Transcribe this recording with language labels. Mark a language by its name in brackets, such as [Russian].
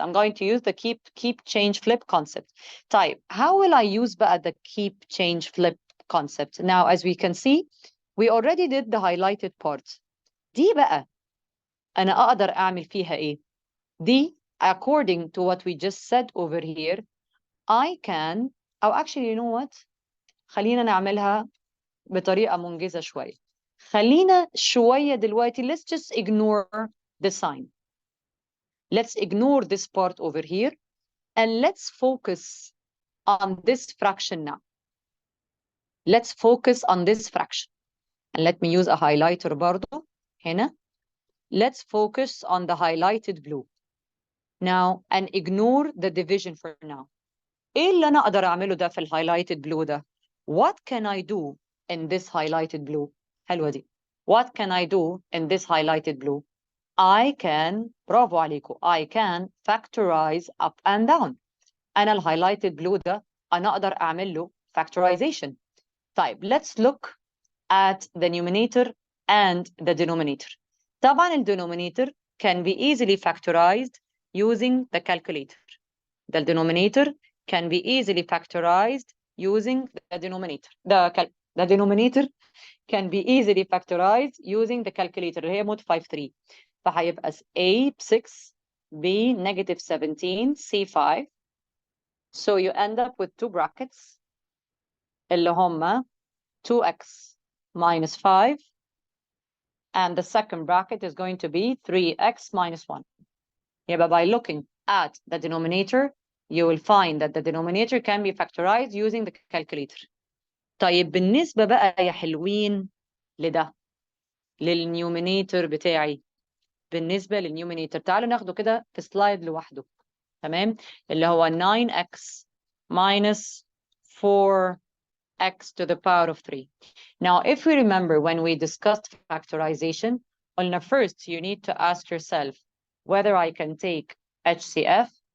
[English] I'm going to use the keep, change, flip concept. [Arabic] طيب, [English] how will I use [Arabic] بقى [English] the keep, change, flip concept? Now, as we can see, we already did the highlighted part. [Arabic] دي بقى أنا أقدر أعمل فيها إيه؟ دي, [English] according to what we just said over here, I can, [Arabic] أو [English] actually, you know what? [Arabic] خلينا نعملها بطريقة منجزة شوية. خلينا شوية دلوقتي, [English] let's just ignore the sign. Let's ignore this part over here and let's focus on this fraction now. Let's focus on this fraction. And let me use a highlighter [Arabic] برضو هنا. [English] Let's focus on the highlighted blue. Now, and ignore the division for now. [Arabic] إيه اللي أنا أقدر أعمله ده في [English] highlighted blue [Arabic] ده? [English] What can I do in this highlighted blue? [Arabic] حلوة دي. [English] What can I do in this highlighted blue? I can, [Arabic] برافو عليكم, [English] I can factorize up and down. [Arabic] أنا [English] highlighted blue [Arabic] ده أنا أقدر أعمل له factorization. طيب, [English] let's look at the numerator and the denominator. [Arabic] طبعا ال [English] denominator can be easily factorized using the calculator. The denominator can be easily factorized using the denominator. The denominator can be easily factorized using the calculator [Arabic] اللي هي [English] mod 53. [Arabic] فهيبقى A ب 6 B negative 17 C 5. [English] So you end up with two brackets [Arabic] اللي هما [English] 2x minus 5, and the second bracket is going to be 3x minus 1. Yeah, by looking at the denominator, you will find that the denominator can be factorized using the calculator. [Arabic] طيب بالنسبة بقى يا حلوين لده للنيومينيتور بتاعي. بالنسبة للنيومينيتور تعالوا ناخده كده في سلايد لوحده. تمام؟ اللي هو [English] 9x minus 4x to the power of 3. Now, if we remember when we discussed factorization, [Arabic] قلنا [English] first you need to ask yourself whether I can take HCF.